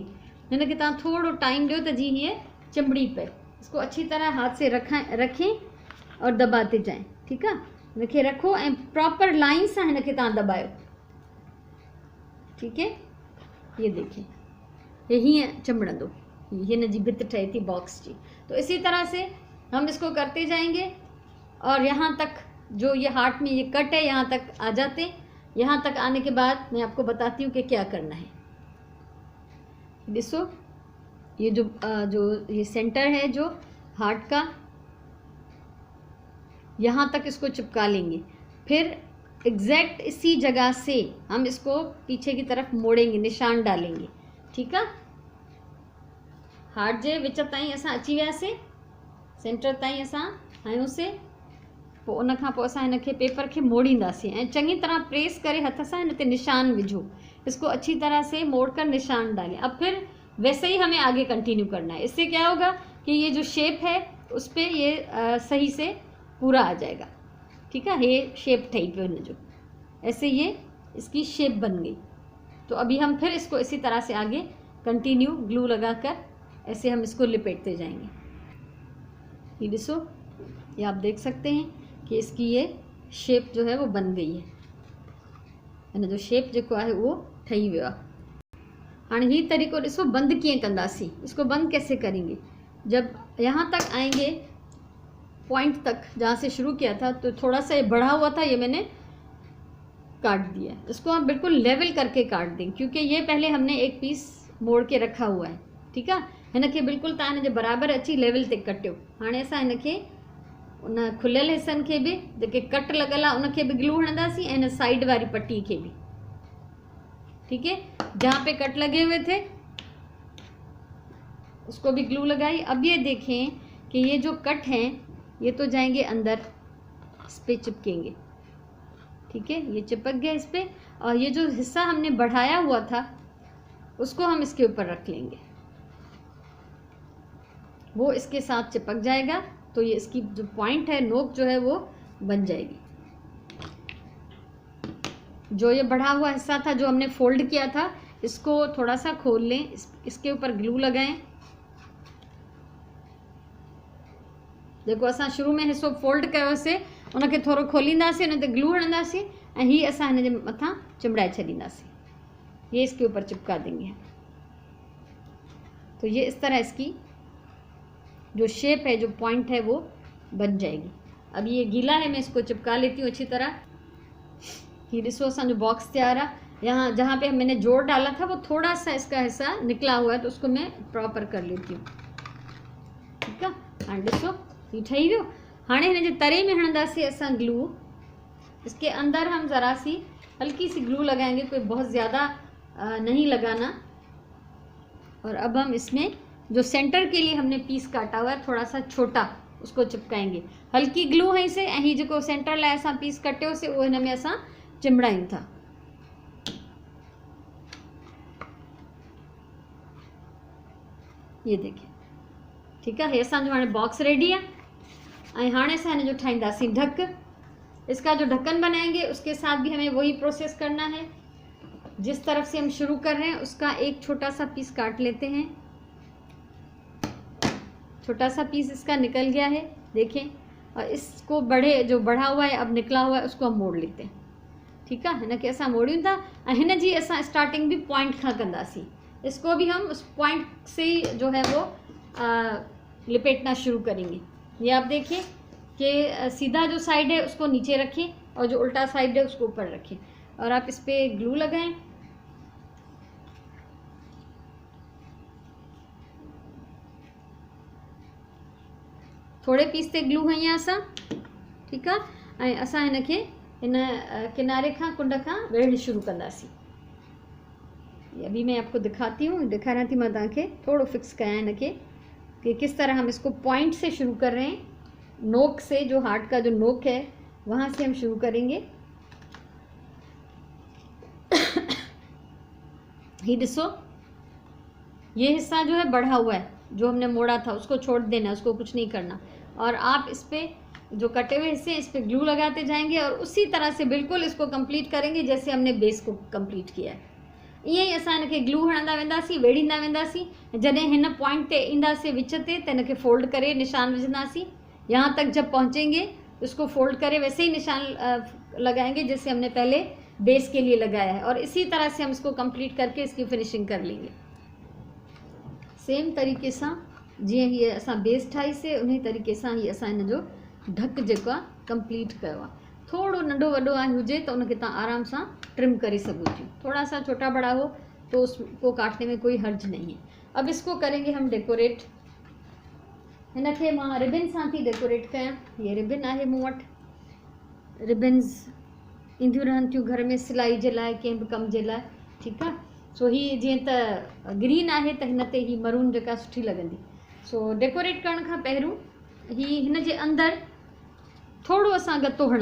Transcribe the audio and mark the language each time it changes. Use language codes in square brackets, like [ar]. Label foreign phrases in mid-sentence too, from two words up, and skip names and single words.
[sd] यानी कि तव्हां थोड़ो टाइम दियो तो जी ये चिमड़ी पे। [hi] इसको अच्छी तरह हाथ से रखें और दबाते जाएं। ठीक है, [sd] इनके रखो ऐं प्रॉपर लाइन से इनके तव्हां दबायो। [hi] ठीक है, ये देखिए, [sd] ये हीअं चिमड़ंदो, हिन जी भित ठहे थी बॉक्स जी। [hi] तो इसी तरह से हम इसको करते जाएंगे और यहाँ तक जो ये हार्ट में ये कट है यहाँ तक आ जाते हैं। यहाँ तक आने के बाद मैं आपको बताती हूँ कि क्या करना है। देखो, ये जो ये सेंटर है जो हार्ट का, यहाँ तक इसको चिपका लेंगे। फिर एग्जैक्ट इसी जगह से हम इसको पीछे की तरफ मोड़ेंगे, निशान डालेंगे। ठीक है, [sd] हार्ट जे विच ताईं असां अची वियासीं, सेंटर ताईं असां आहियूंसीं। पोइ उन खां पोइ असां हिनखे पेपर खे मोड़ींदासीं ऐं चङी तरह प्रेस करे हथ सां हिन ते निशान विझो। [hi] इसको अच्छी तरह से मोड़ कर निशान डालें। अब फिर वैसे ही हमें आगे कंटिन्यू करना है। इससे क्या होगा कि ये जो शेप है उस पर ये सही से पूरा आ जाएगा। ठीक है, [sd] ये शेप ठही पे [hi] जो ऐसे ये इसकी शेप बन गई। तो अभी हम फिर इसको इसी तरह से आगे कंटिन्यू ग्लू लगाकर ऐसे हम इसको लिपेटते जाएंगे। ये देखो, ये आप देख सकते हैं कि इसकी ये शेप जो है वो बन गई है ना, जो शेप जो है [sd] वो ठही वियो आहे। हाँ ही तरीक़ो ॾिसो बंद कीअं कंदासीं। [hi] इसको बंद कैसे करेंगे, जब यहाँ तक आएंगे पॉइंट तक जहाँ से शुरू किया था तो थोड़ा सा ये बढ़ा हुआ था, ये मैंने काट दिया। इसको हम बिल्कुल लेवल करके काट दें क्योंकि ये पहले हमने एक पीस मोड़ के रखा हुआ है। ठीक है, [sd] हिनखे बिल्कुलु तव्हां हिनजे बराबरि अची लेवल ते कटियो। हाणे असां हिनखे उन खुलियल हिस्सनि खे बि जेके कट लॻल आहे उनखे बि ग्लू हणंदासीं ऐं हिन साइड वारी पट्टी खे भी। [hi] ठीक है, जहाँ पे कट लगे हुए थे उसको भी ग्लू लगाई। अब ये देखें कि ये जो कट हैं ये तो जाएंगे अंदर, इस पे चिपकेंगे। ठीक है, ये चिपक गया इस पे, और ये जो हिस्सा हमने बढ़ाया हुआ था उसको हम इसके ऊपर रख लेंगे, वो इसके साथ चिपक जाएगा। तो ये इसकी जो पॉइंट है, नोक जो है वो बन जाएगी। जो ये बढ़ा हुआ हिस्सा था जो हमने फोल्ड किया था, इसको थोड़ा सा खोल लें, इसके ऊपर ग्लू लगाएं। [sd] देखो असां शुरू में हिस्सो फोल्ड कयोसीं, उनखे थोरो खोलींदासीं, उन ते ग्लू हणंदासीं ऐं ही असां हिन जे मथां चिमड़ाए छॾींदासीं। [hi] ये इसके ऊपर चिपका देंगे। तो ये इस तरह इसकी जो शेप है, जो पॉइंट है, वो बन जाएगी। अब ये गीला है, मैं इसको चिपका लेती हूँ अच्छी तरह। [sd] ये ॾिसो असांजो बॉक्स तैयार है। [hi] यहाँ जहाँ पे मैंने जोड़ डाला था वो थोड़ा सा इसका हिस्सा निकला हुआ है, तो उसको मैं प्रॉपर कर लेती हूँ। ठीक है, [sd] हाँ ॾिसो ये ठही वियो। हाँ हिन जे तरे में हणंदासीं असां ग्लू। [hi] इसके अंदर हम ज़रा सी हल्की सी ग्लू लगाएंगे, कोई बहुत ज़्यादा नहीं लगाना। और अब हम इसमें जो सेंटर के लिए हमने पीस काटा हुआ है थोड़ा सा छोटा, उसको चिपकाएंगे। हल्की ग्लू है इसे, [sd] ऐं जो सेंटर लाइ असां पीस कटियो से वो हिन में असां चिमड़ायूं था। [hi] ये देखिए, ठीक है, [sd] ये असांजो हाणे बॉक्स रेडी है। ऐं हाणे असां हिन जो ठाहींदासीं ढक। [hi] इसका जो ढक्कन बनाएंगे उसके साथ भी हमें वही प्रोसेस करना है। जिस तरफ से हम शुरू कर रहे हैं उसका एक छोटा सा पीस काट लेते हैं। छोटा सा पीस इसका निकल गया है, देखें। और इसको बड़े जो बढ़ा हुआ है अब निकला हुआ है उसको हम मोड़ लेते हैं। ठीक है, [sd] हिनखे असां मोड़ियूं था ऐं हिन जी असां स्टार्टिंग भी पॉइंट खां कंदासीं। [hi] इसको भी हम उस पॉइंट से ही जो है वो लिपेटना शुरू करेंगे। ये आप देखिए कि सीधा जो साइड है उसको नीचे रखें और जो उल्टा साइड है उसको ऊपर रखें, और आप इस पर ग्लू लगाएं। [sd] थोड़े पीस ते ग्लू हई असां। [hi] ठीक है, [sd] ऐं असां हिनखे हिन किनारे खां कुंड खां वेढ़ शुरू कंदासीं। [hi] अभी मैं आपको दिखाती हूँ, [sd] दिखाना थी मैं तव्हांखे थोड़ो फिक्स कयां हिनखे [hi] कि किस तरह हम इसको पॉइंट से शुरू कर रहे हैं। नोक से, जो हार्ट का जो नोक है वहाँ से हम शुरू करेंगे। ये देखो, ये हिस्सा जो है बढ़ा हुआ है, जो हमने मोड़ा था उसको छोड़ देना, उसको कुछ नहीं करना। और आप इस पे जो कटे हुए हिस्से इस पे ग्लू लगाते जाएंगे और उसी तरह से बिल्कुल इसको कंप्लीट करेंगे जैसे हमने बेस को कंप्लीट किया है। [sd] ईअं ई असां हिनखे ग्लू हणंदा वेंदासीं, वेड़ींदा वेंदासीं। जॾहिं हिन पॉइंट ते ईंदासीं विच ते त हिनखे फोल्ड करे निशान विझंदासीं। [hi] यहाँ तक जब पहुँचेंगे इसको फोल्ड करे वैसे ही निशान लगाएंगे जैसे हमने पहले बेस के लिए लगाया है, और इसी तरह से हम इसको कंप्लीट करके इसकी फिनिशिंग कर लेंगे। [sd] सेम तरीक़े सां जीअं हीअ असां बेस ठाहीसीं उन तरीक़े सां ही असां हिन जो ढक जेको आहे कंप्लीट कयो आहे। थोड़ो नंढो वॾो हुजे तो उनखे तव्हां आराम सां ट्रिम करे सघो थियूं। [hi] थोड़ा सा छोटा बड़ा हो तो उसको काटने में कोई हर्ज नहीं है। अब इसको करेंगे हम डेकोरेट। [sd] हिनखे मां रिबिन सां थी डेकोरेट कयां। ये रिबिन आहे मूं वटि। रिबिन्स ईंदियूं रहनि थियूं घर में सिलाई जे लाइ, कंहिं बि कम जे लाइ। ठीकु आहे, सो ही जीअं त ग्रीन आहे त हिन ते ही मरून जेका सुठी लॻंदी। सो डेकोरेट करण खां पहिरियों ही हिन जे अंदरि थोड़ो असां गत्तो हणंदासीं।